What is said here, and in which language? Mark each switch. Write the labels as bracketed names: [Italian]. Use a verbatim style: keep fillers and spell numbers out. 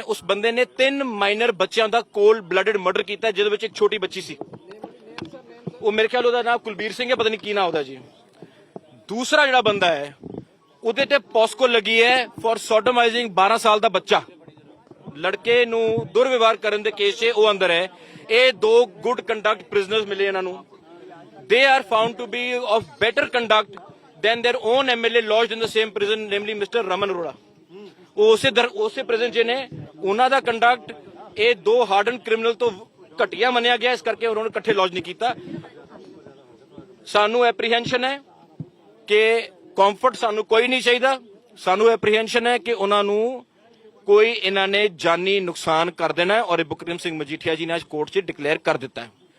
[Punjabi] ਉਸ ਬੰਦੇ ਨੇ ਤਿੰਨ ਮਾਈਨਰ ਬੱਚਿਆਂ ਦਾ [English] cold blooded murder [Punjabi] ਕੀਤਾ ਜਿਹਦੇ ਵਿੱਚ ਇੱਕ ਛੋਟੀ ਬੱਚੀ ਸੀ, ਉਹ ਮੇਰੇ ਖਿਆਲ ਉਹਦਾ ਨਾਮ ਕੁਲਬੀਰ ਸਿੰਘ ਹੈ, ਪਤਾ ਨਹੀਂ ਕੀ ਨਾਮ ਉਹਦਾ ਜੀ। ਦੂਸਰਾ ਜਿਹੜਾ ਬੰਦਾ ਹੈ ਉਹਦੇ ਤੇ ਪੋਸਕੋ ਲੱਗੀ ਹੈ [English] for sodomising [Punjabi] ਬਾਰਾਂ ਸਾਲ ਦਾ ਬੱਚਾ, ਲੜਕੇ ਨੂੰ ਦੁਰਵਿਵਹਾਰ ਕਰਨ ਦੇ ਕੇਸ 'ਚ ਉਹ ਅੰਦਰ ਹੈ। ਇਹ ਦੋ [English] good conduct prisoners [Punjabi] ਮਿਲੇ ਇਹਨਾਂ ਨੂੰ। [English] They are found to be of better conduct than their own M L A lodged in the same prison, namely Mister Raman Arora. [Punjabi] ਉਹ ਉਸੇ ਦਰ ਉਸੇ ਪ੍ਰੈਜ਼ੈਂਟ ਜੇ ਨੇ ਉਹਨਾਂ ਦਾ ਕੰਡਕਟ ਇਹ ਦੋ [English] hardened criminal [Punjabi] ਤੋਂ ਘਟੀਆ ਮੰਨਿਆ ਗਿਆ, ਇਸ ਕਰਕੇ ਉਹਨਾਂ ਨੂੰ ਇਕੱਠੇ ਲੌਜ ਨਹੀਂ ਕੀਤਾ। ਸਾਨੂੰ ਐਪਰੀਹੈਂਸ਼ਨ ਹੈ ਕਿ ਕੰਫਰਟ ਸਾਨੂੰ ਕੋਈ ਨਹੀਂ ਚਾਹੀਦਾ, ਸਾਨੂੰ ਐਪਰੀਹੈਂਸ਼ਨ ਹੈ ਕਿ ਉਹਨਾਂ ਨੂੰ ਕੋਈ ਇਹਨਾਂ ਨੇ ਜਾਨੀ ਨੁਕਸਾਨ ਕਰ ਦੇਣਾ ਹੈ, ਔਰ ਇਹ ਬਿਕਰਮ ਸਿੰਘ ਮਜੀਠੀਆ ਜੀ ਨੇ ਅੱਜ ਕੋਰਟ 'ਚ ਡਿਕਲੇਅਰ ਕਰ ਦਿੱਤਾ ਹੈ।